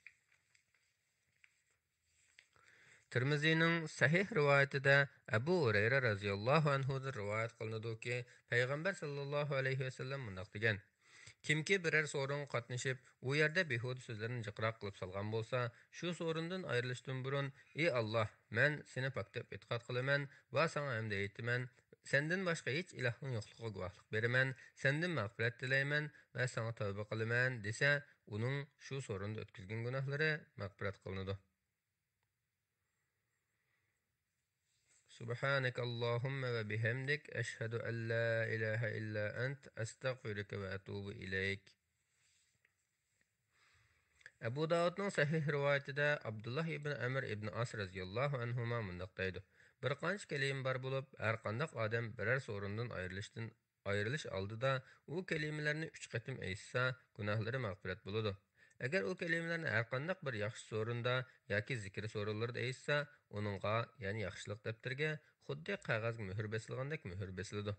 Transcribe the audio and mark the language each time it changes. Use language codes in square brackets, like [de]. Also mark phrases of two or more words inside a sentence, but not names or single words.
[uz] Tirmiziyning sahih rivoyatida Abu Hurayra radhiyallohu anhudan rivoyat qilinadiki, payg'ambar [ar] صلى الله عليه وسلم [uz] mundaq degan: Kimki biror so'ringa qatnashib, u yerda behuda so'zlarni jiqroq qilib solgan bo'lsa, shu so'rindan ayrilishdan burun, ey Alloh, men seni pok deb e'tiqod qilaman va senga hamd aytaman. Sendan boshqa hech ilohning yo'qligiga guvohlik beraman, sendan mag'firat tilayman va senga tavba qilaman desa, uning shu so'rinda o'tkazgan gunohlari mag'firat qilinadi. [ar] سبحانك اللهم وبحمدك أشهد أن لا إله إلا أنت أستغفرك وأتوب إليك. [uz] Abu Davudning sahih rivoyatida Abdullah ibn Amr ibn As [ar] رضي الله عنهما [uz] mundaq deydi: Bir qancha kalima bor bo'lib, har qanday odam biror so'rindan ayrilish oldida u kalimalarni 3 qatim aytsa, gunohlari mag'firat bo'ladi. Agar u kalimalarni har qanday bir yaxshi so'rinda yoki zikr so'rinlarda aytsa, uningga, ya'ni yaxshilik daftarga xuddi qog'ozga muhr bosilgandek muhr bosiladi.